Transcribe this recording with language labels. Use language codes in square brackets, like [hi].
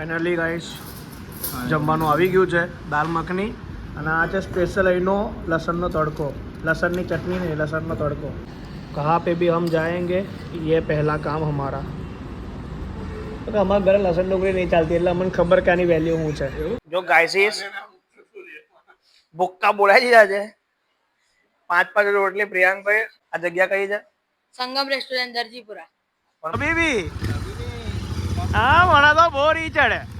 [gu] Finally guys જમવાનું આવી ગયું છે, દાલ મખની અને આ છે સ્પેશિયલ અહીંનો લસણનો તડકો, લસણની ચટણી નહીં, લસણનો તડકો. [hi] કહા पे भी हम जाएंगे, ये पहला काम हमारा. [gu] તો અમારા ઘરે લસણ ડુંગળી નહીં ચાલતી એટલે અમને ખબર કે આની વેલ્યુ શું છે. જો ગાઈસીસ ભૂક્કા બોલાઈ દીધા છે, 5 રોટલી. પ્રિયાંકભાઈ, આ જગ્યા કઈ છે? સંગમ રેસ્ટોરન્ટ દરજીપુરા. બીબી હા, મને તો બહુ રી ચડે.